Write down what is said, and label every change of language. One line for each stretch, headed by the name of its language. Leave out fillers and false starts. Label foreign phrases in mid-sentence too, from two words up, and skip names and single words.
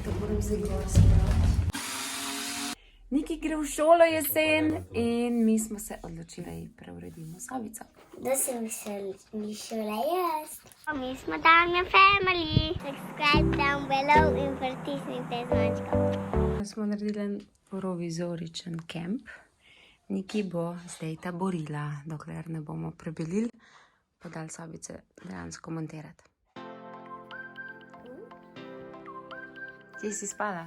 Slovenian: moram zdaj gor spraviti. Niki gre v šolo jesen in mi smo se odločili, da ji preuredimo sobico. Da se mi šole jaz. Mi smo Damja Family.
English: Subscribe down below
Slovenian: in pritisnite zvončko. Smo naredili provizoričen kemp. Niki bo zdaj taborila, dokler ne bomo prebelili, pa dali sobice dejansko montirati. Kje si spala?